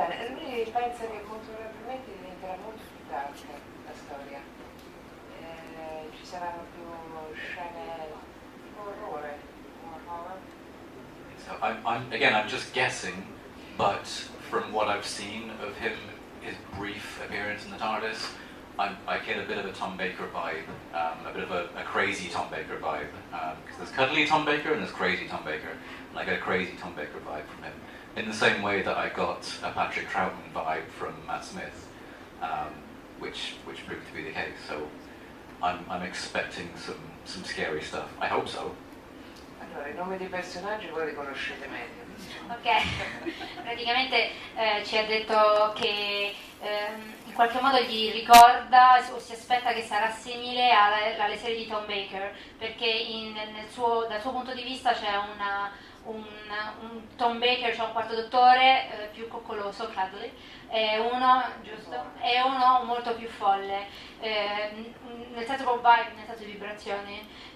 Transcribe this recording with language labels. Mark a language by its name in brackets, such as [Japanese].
[Italian] lui pensa che molto probabilmente diventerà molto più dark la storia. Ci saranno più scene tipo orrore, horror. [English] So I'm just guessing, but from what I've seen of him, his brief appearance in the TARDIS, I get a bit of a Tom Baker vibe, a bit of a crazy Tom Baker vibe. Because there's cuddly Tom Baker and there's crazy Tom Baker, and I get a crazy Tom Baker vibe from him. In the same way that I got a Patrick Troughton vibe from Matt Smith, which proved to be the case. So I'm expecting some scary stuff. I hope so. [Italian] Allora, i nomi dei personaggi voi li conoscete meglio. Ok, praticamente ci ha detto che in qualche modo gli ricorda o si aspetta che sarà simile alle serie di Tom Baker, perché dal suo punto di vista c'è un Tom Baker, cioè un quarto dottore più coccoloso, cuddly, e uno, giusto, e uno molto più folle, nel senso proprio vibe, nel senso di vibrazioni.